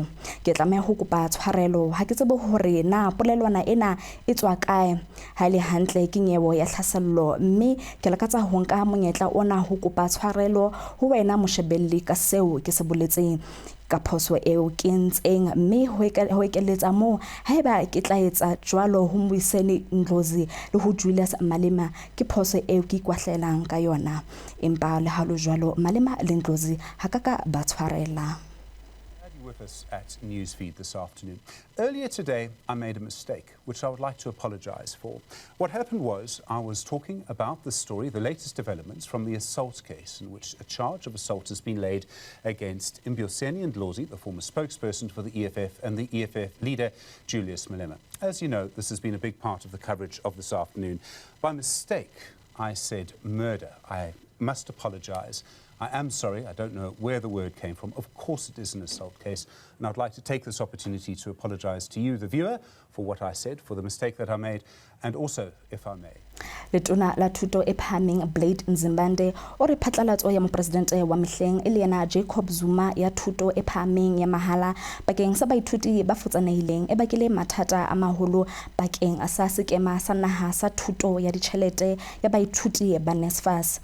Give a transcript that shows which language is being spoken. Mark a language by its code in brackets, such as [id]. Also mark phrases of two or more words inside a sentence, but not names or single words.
[st] ke tlameha ho kopa tshwarelo ha ke tsebe hore na polelwana ena e tswa kae ha ile hantle ke nyewo ya tlhasello mme ke lakatsa ho nka monyetla ona ho kopa tshwarelo ho wena moshebelli ka seo ke se boletseng ka phoso eo ke ntseng mme ho ekeletsa mo haeba ke tla etsa jwalo ho Mbuyiseni Ndlozi le ho Julius Malema ke phoso eo ke kwahlelang ka yona empa le halo jwalo Malema le Ndlozi ha ka ba tshwarela. [en] With us at Newsfeed this afternoon. Earlier today, I made a mistake, which I would like to apologize for. What happened was I was talking about the story, the latest developments from the assault case in which a charge of assault has been laid against Mbuyiseni Ndlozi, the former spokesperson for the EFF, and the EFF leader, Julius Malema. As you know, this has been a big part of the coverage of this afternoon. By mistake, I said murder. I must apologize. I am sorry, I don't know where the word came from. Of course it is an assault case, and I'd like to take this opportunity to apologize to you, the viewer, for what I said, for the mistake that I made, and also, if I may. [st] Letona la thuto e phaming Blade Nzimbande o re phatlalatso ya mopresidente wa mehleng e le yena Jacob Zuma ya thuto e phaming ya mahala bakeng sa baithuti ba futsanehileng e bakile mathata a maholo bakeng sa sekema sa naha sa thuto ya ditjhelete ya baithuti ba NSFAS.